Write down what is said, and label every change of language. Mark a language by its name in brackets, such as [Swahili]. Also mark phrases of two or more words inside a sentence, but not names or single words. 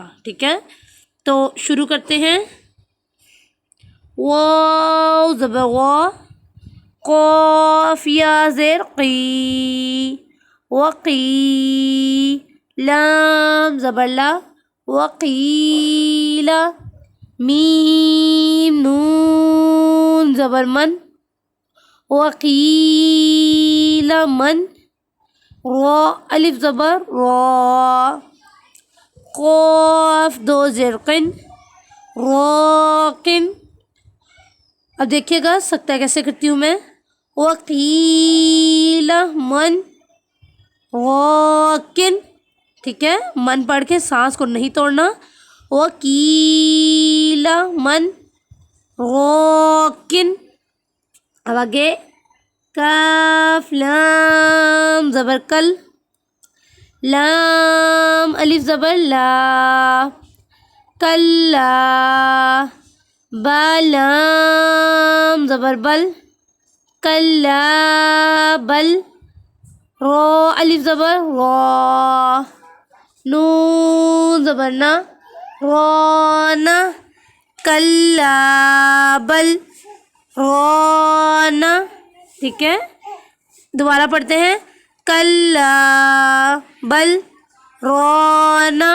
[Urdu] ٹھیک ہے، تو شروع کرتے ہیں. واؤ زبر وا، قاف یا زیر قی، وقی. لام زبر لا، وقیلا. میم نون زبر من، وقیل من، را الف زبر را، قاف دو زیر قن، راقن۔ اب دیکھیے گا سکتہ کیسے کرتی ہوں میں، [Arabic] وقیل من راقن، [Urdu] ٹھیک ہے، من پڑھ کے سانس کو نہیں توڑنا، [Arabic] وقیل من راقن۔ [Urdu] اب آگے کاف لام زبر کل، لام الف زبر لا، کلا، با لام زبر بل، [Arabic] کلا بل، [Urdu] را الف زبر را، نون زبر نا، رانا، [Arabic] کلا بل رانا، [Urdu] ٹھیک ہے، دوبارہ پڑھتے ہیں، [Arabic] کلا بل رانا۔